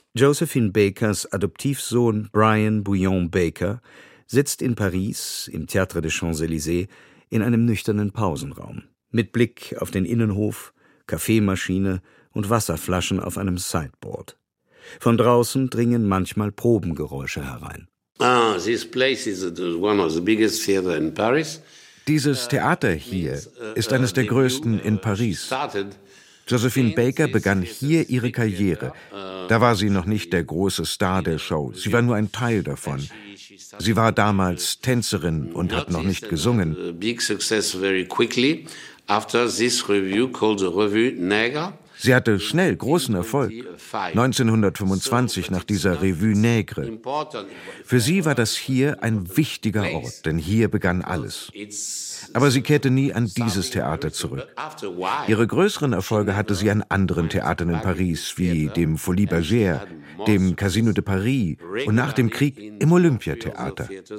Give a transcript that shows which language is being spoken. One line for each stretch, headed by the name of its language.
German: Josephine Bakers Adoptivsohn Brian Bouillon Baker sitzt in Paris im Théâtre des Champs-Élysées in einem nüchternen Pausenraum. Mit Blick auf den Innenhof, Kaffeemaschine und Wasserflaschen auf einem Sideboard. Von draußen dringen manchmal Probengeräusche herein.
English: Ah, this place is one of the biggest theater in Paris.
German: Dieses Theater hier ist eines der größten in Paris. Josephine Baker begann hier ihre Karriere. Da war sie noch nicht der große Star der Show. Sie war nur ein Teil davon. Sie war damals Tänzerin und hat noch nicht gesungen.
English: Big success very quickly after this revue called the Revue Nègre.
German: Sie hatte schnell großen Erfolg, 1925 nach dieser Revue Nègre. Für sie war das hier ein wichtiger Ort, denn hier begann alles. Aber sie kehrte nie an dieses Theater zurück. Ihre größeren Erfolge hatte sie an anderen Theatern in Paris, wie dem Folie Bergère, dem Casino de Paris und nach dem Krieg im Olympiatheater.